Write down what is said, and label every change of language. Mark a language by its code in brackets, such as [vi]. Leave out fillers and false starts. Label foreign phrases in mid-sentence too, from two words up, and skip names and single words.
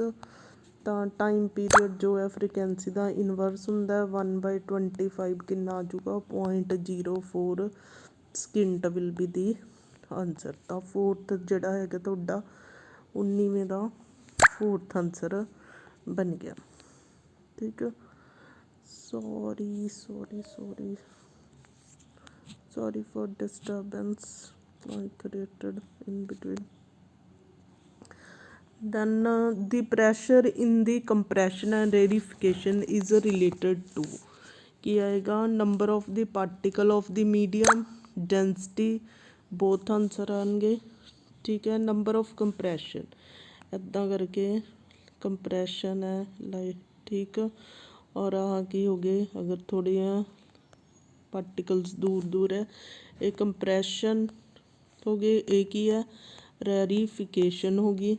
[pa] ਤਾਂ [en] time period [pa] ਜੋ ਹੈ ਫ੍ਰੀਕੁਐਂਸੀ ਦਾ ਇਨਵਰਸ ਹੁੰਦਾ, 1/25 ਕਿੰਨਾ ਆ ਜਾਊਗਾ, 0.04 ਸਕਿੰਟ [en] will be the answer. [pa] ਤਾਂ ਫੋਰਥ ਜਿਹੜਾ ਹੈਗਾ ਤੁਹਾਡਾ 19ਵੇਂ ਦਾ [en] fourth answer [pa] ਬਣ ਗਿਆ। ਠੀਕ ਹੈ, [en] sorry for disturbance I created in between. Then the pressure in the compression and rarefication is related to, [pa] ਕੀ ਆਏਗਾ, [en] number of the particle of the medium, density, both ਆਨਸਰ ਆਉਣਗੇ। [pa] ਠੀਕ ਹੈ, [en] number of compression, [pa] ਇੱਦਾਂ ਕਰਕੇ ਕੰਪਰੈਸ਼ਨ ਹੈ ਲਾਈਟ। ਠੀਕ, ਔਰ ਆਹ ਕੀ ਹੋ ਗਏ, ਅਗਰ ਥੋੜ੍ਹੀਆਂ ਪਾਰਟੀਕਲਸ ਦੂਰ ਹੈ, ਇਹ ਕੰਪਰੈਸ਼ਨ ਹੋ ਗਏ, ਇਹ ਕੀ ਹੈ, ਰੈਰੀਫਿਕੇਸ਼ਨ ਹੋ ਗਈ।